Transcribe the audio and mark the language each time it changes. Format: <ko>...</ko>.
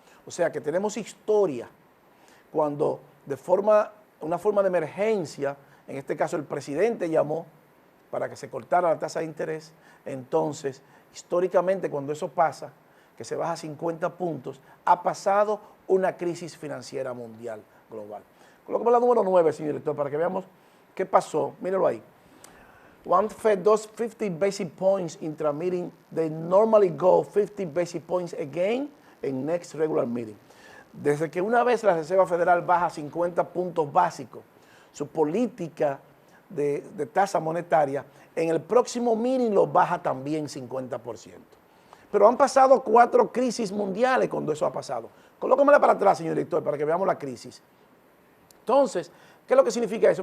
<es>O sea que tenemos historia cuando una forma de emergencia, en este caso el presidente llamó para que se cortara la tasa de interés. Entonces, históricamente cuando eso pasa, que se baja 50 puntos, ha pasado una crisis financiera mundial global. Colócame la número 9, señor director, para que veamos qué pasó. Míralo ahí.</es> <en>One Fed does 50 basic points intra-meeting. They normally go 50 basic points again in next regular meeting.</en> <es>Desde que una vez la Reserva Federal baja 50 puntos básicos, su política de tasa monetaria, en el próximo meeting lo baja también 50%. Pero han pasado 4 crisis mundiales cuando eso ha pasado. Colócamela para atrás, señor director, para que veamos la crisis. Entonces, ¿Qué es lo que significa eso?</es>